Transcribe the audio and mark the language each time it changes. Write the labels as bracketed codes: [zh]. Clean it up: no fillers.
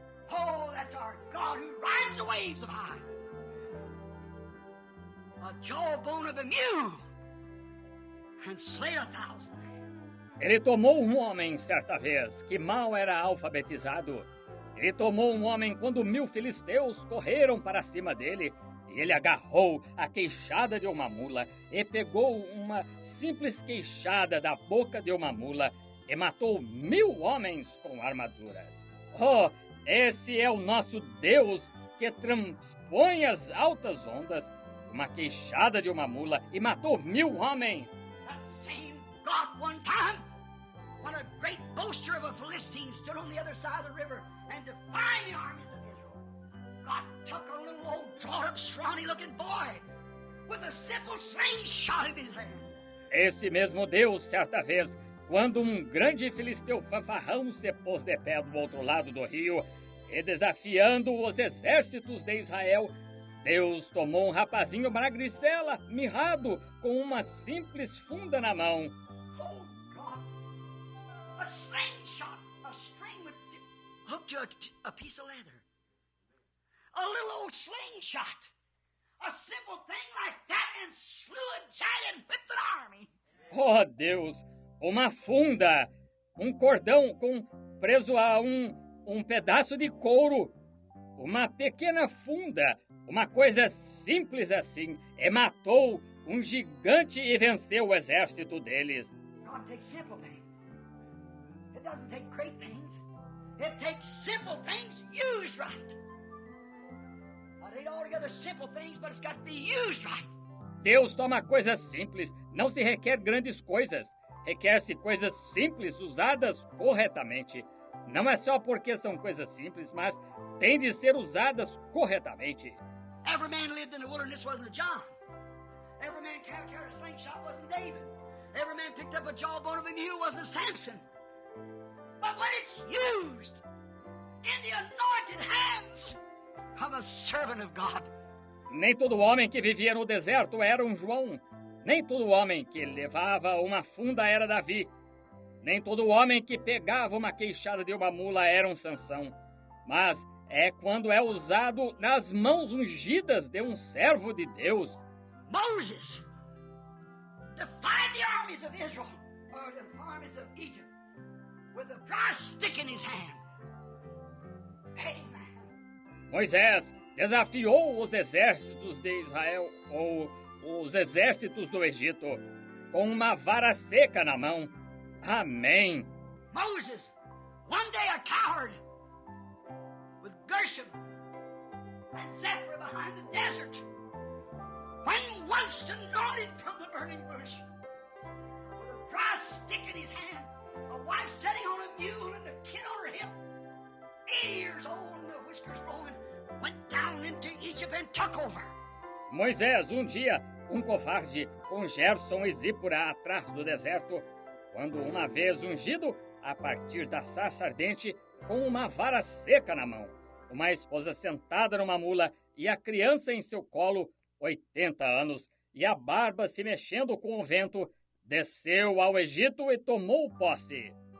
[en] Oh, that's our God who rides the waves of high. A jawbone of a mule and slayed 1,000 men. [pt] Ele tomou um homem, certa vez, que mal era alfabetizado. Ele tomou um homem quando 1.000 filisteus correram para cima dele. E ele agarrou a queixada de uma mula e pegou uma simples queixada da boca de uma mula e matou 1.000 homens com armaduras. Oh, esse é o nosso Deus que transpõe as altas ondas, uma queixada de uma mula e matou 1.000 homens. [en] That same God one time, when a great boaster of a Philistine stood on the other side of the river and defied the armies of Israel. God took a little old drawn-up, scrawny-looking boy with a simple slingshot in his hand. [pt] Esse mesmo Deus, certa vez, quando um grande filisteu fanfarrão se pôs de pé do outro lado do rio e desafiando os exércitos de Israel, Deus tomou um rapazinho magricela, mirrado, com uma simples funda na mão. [en] Oh, God! A slingshot, a string with hooked to a piece of leather. A little old slingshot. a simple thing like that and slew a giant with an army. [pt] Oh, Deus! Uma funda! Um cordão preso a um pedaço de couro. Uma pequena funda. Uma coisa simples assim. E matou um gigante e venceu o exército deles. [en] God takes simple things. It doesn't take great things. It takes simple things used right. Not ain't altogether simple things, but it's got to be used right. [pt] Deus toma coisas simples. Não se requer grandes coisas. Requer-se coisas simples usadas corretamente. Não é só porque são coisas simples, mas têm de ser usadas corretamente. [en] Every man lived in the wilderness wasn't a John. Every man carried a slingshot wasn't David. Every man picked up a jawbone of a mule wasn't Samson. But when it's used in the anointed hands of a servant of God. [pt] Nem todo homem que vivia no deserto era um João. Nem todo homem que levava uma funda era Davi. Nem todo homem que pegava uma queixada de uma mula era um Sansão. Mas é quando é usado nas mãos ungidas de um servo de Deus. [en] Moses defied the armies of Israel, or the armies of Egypt, with a dry stick in his hand. Amen. [pt] Moisés desafiou os exércitos de Israel, ou os exércitos do Egito, com uma vara seca na mão. Amém. [en] Moses, one day a coward, with Gershom and Zephyr behind the desert, when once anointed from the burning bush, with a dry stick in his hand, a wife sitting on a mule and a kid on her hip, 80 years old and the whiskers blowing, went down into Egypt and took over. [pt] Moisés, um dia, um covarde, com Gerson e Zípora atrás do deserto, quando uma vez ungido, a partir da sarça ardente, com uma vara seca na mão, uma esposa sentada numa mula e a criança em seu colo, 80 anos, e a barba se mexendo com o vento, desceu ao Egito e tomou posse.